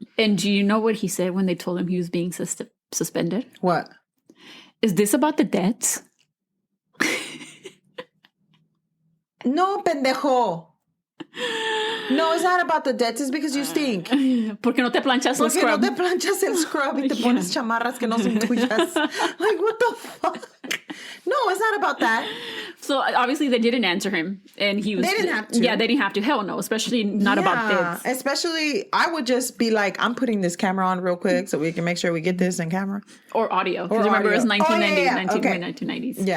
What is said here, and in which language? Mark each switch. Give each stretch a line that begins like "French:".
English: And do you know what he said when they told him he was being suspended? What? Is this about the debts?
Spanish: No, pendejo.
English: No, it's not about the debts. It's because you stink.
Spanish: Porque no te planchas el scrub. Porque no te planchas el scrub y te pones chamarras que no son tuyas.
English: Like, what the fuck? No, it's not about that. So obviously they didn't answer him, and he was. They didn't have to. Yeah, they didn't have to. Hell no, especially not about this. Especially, I would just be like, I'm putting this camera on real quick so we can make sure we get this in camera or audio. Because remember, it was 1990s, 1990s.